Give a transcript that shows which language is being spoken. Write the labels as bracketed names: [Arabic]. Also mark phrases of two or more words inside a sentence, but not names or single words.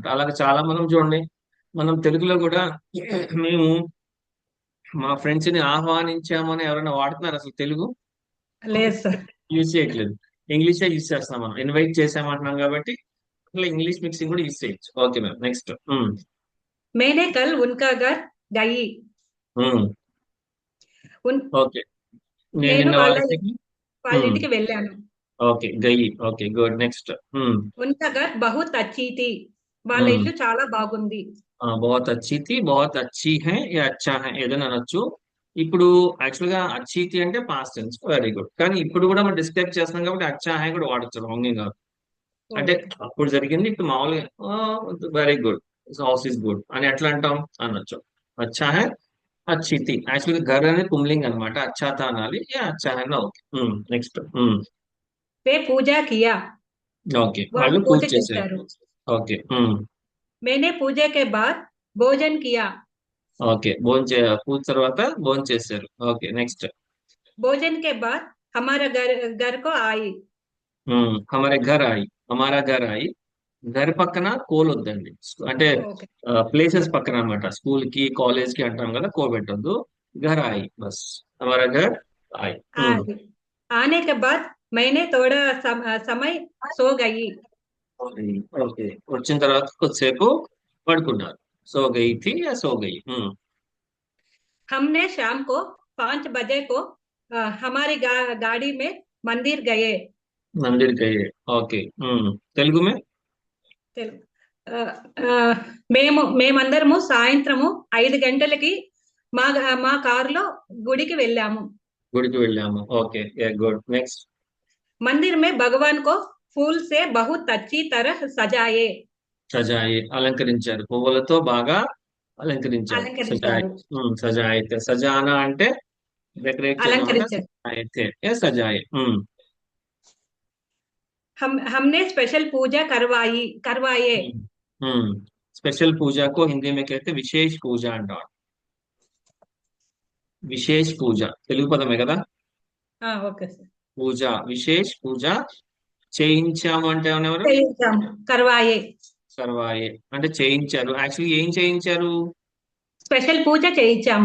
[Telugu] అలాగే చాలా మనం చూడండి, మనం తెలుగులో కూడా మేము మా ఫ్రెండ్స్ ని ఆహ్వానించాము అని ఎవరైనా వాడుతున్నారు అసలు తెలుగు. లేదు సార్. యూజ్ చేయట్లేదు. ఇంగ్లీషే యూజ్ చేస్తున్నాం, మనం ఇన్వైట్ చేసామంటున్నాం కాబట్టి అట్లా [English] English mixing [Telugu] కూడా యూజ్ చేయొచ్చు. [English] Okay ma'am, next. [Hindi] मैंने कल उनका घर गई. उन [Telugu] ఓకే. నేను నేను నిన్న వాళ్ళ వాళ్ళ ఇంటికి. వాళ్ళ ఇంటికి వెళ్ళాను. [English] Okay, गई. Okay, good. Next. [Hindi] उनका घर बहुत अच्छी थी. [Telugu] వాళ్ళ ఇల్లు చాలా బాగుంది. [Hindi] बहुత अच्छी थी, बहुत अच्छी है, या अच्छा है [Telugu] ఏదైనా అనొచ్చు. ఇప్పుడు యాక్చువల్ గా [Hindi] अच्छी थी [Telugu] అంటే [English] past tense, very good. [Telugu] కానీ ఇప్పుడు కూడా మనం డిస్క్రైబ్ చేస్తున్నాం కాబట్టి [Hindi] अच्छा है [Telugu] కూడా వాడచ్చు, రాంగ్ కాదు. అంటే ఓకే. అప్పుడు జరిగింది ఇప్పుడు మామూలుగా [English] very good, house is good [Telugu] అని ఎట్లా అంటాం అనొచ్చు. [Hindi] अच्छा है, अच्छी थी. [Telugu] యాక్చువల్ గా ఘర్ అనేది పుంలింగ్ అనమాట, [Hindi] अच्छा था అనాలి, या अच्छा है ना [English] Okay. Next. [Hindi] वे पूजा किया. [Telugu] ఓకే, వాళ్ళు వాళ్ళు పూజ పూజ చేశారు. చేశారు. ఓకే. [Hindi] मैंने पूजा के बाद भोजन किया. [Telugu] ఓకే, పూజ తర్వాత భోజనం చేశారు. [English] Okay, next. [Hindi] भोजन के बाद हमारा घर को आई. हमारे घर आई. हमारा घर आई. [Telugu] ఘర్ పక్కన కోల్ వద్దండి, అంటే ఓకే. ప్లేసెస్ పక్కన అన్నమాట. స్కూల్ కి కాలేజ్ కి అంటాం కదా, కో పెట్టొద్దు. [Hindi] घर आई बस. हमारा घर आई. आई. आने के बाद मैंने थोड़ा समय सो गई. [Telugu] ఓకే, వచ్చిన తర్వాత కొద్దిసేపు పడుకున్నారు. [Hindi] सो गई थी या सो गई. हमने शाम को 5 बजे को हमारी गाड़ी में मंदिर गए. मंदिर गए. ఓకే. तेलुगु में. [Telugu] తెలు- ఆ, ఆ, మేమందరము సాయంత్రము 5 గంటలకి మా మా కారులో గుడికి వెళ్ళాము. గుడికి వెళ్ళాము. [English] Okay, good. Next. [Hindi] मंदिर में भगवान को फूल से बहुत अच्छी तरह सजाए. [Telugu] సజాయి అలంకరించారు, పువ్వులతో బాగా అలంకరించారు. సజాయి. అలంకరించారు. సజాయితే, సజానా అంటే డెకరేట్ చేయడం అంటే అలంకరించారు. సజాయితే, సజాయి. [Hindi] हमने स्पेशल पूजा करवाए. [Telugu] స్పెషల్ పూజకు [Hindi] हिंदी में कहते [Telugu] విశేష పూజ అంటారు. విశేష పూజ తెలుగు పదమే కదా. ఓకే సార్. పూజ, విశేష పూజ. చేయించాము అంటే ఎవరెవరు? చేయించాము, करवाए। సర్వాయే అంటే చేయించారు. యాక్చువల్లీ ఏం చేయించారు? స్పెషల్ పూజ చేయించాము।